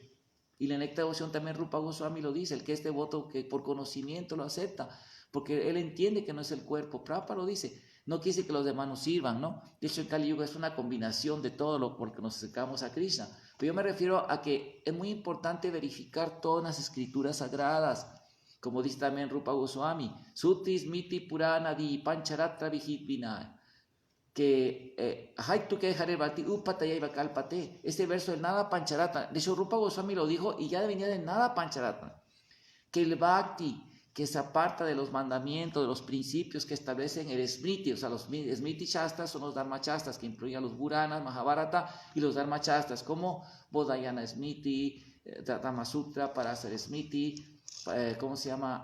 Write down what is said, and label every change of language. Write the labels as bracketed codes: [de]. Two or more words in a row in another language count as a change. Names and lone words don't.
[es] Y la Necta Devoción también Rupa Goswami lo dice, el que es devoto, que por conocimiento lo acepta, porque él entiende que no es el cuerpo. Prabhupada lo dice. No quiere decir que los demás nos sirvan, ¿no? De hecho, en Kali Yuga es una combinación de todo lo por que nos acercamos a Krishna. Pero yo me refiero a que es muy importante verificar todas las escrituras sagradas, como dice también Rupa Goswami, [sa] Sutis Miti Purana Di Pancharatra Vijit Vinay, [es] que este verso del Nada Pancharatra, de hecho Rupa Goswami lo dijo y ya venía de Nada Pancharatra, que el Bhakti, que se aparta de los mandamientos, de los principios que establecen el Smriti, o sea, los Smriti Shastras son los Dharma Shastras, que incluyen los Puranas, Mahabharata y los Dharma Shastras, como Bodhayana Smriti, Dhamma Sutra, Parasara Smriti, ¿cómo se llama?